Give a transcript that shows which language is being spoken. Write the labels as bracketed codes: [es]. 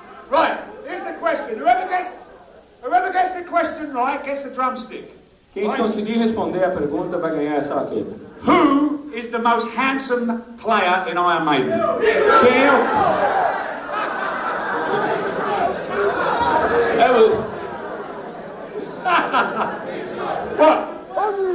[en] Right, here's the question. Whoever gets the question right gets the drumstick. [pt] Quem conseguir responder a pergunta vai ganhar essa baqueta. [en] Who is the most handsome player in Iron Maiden? [pt] Quem é o... É o... [en] What? What?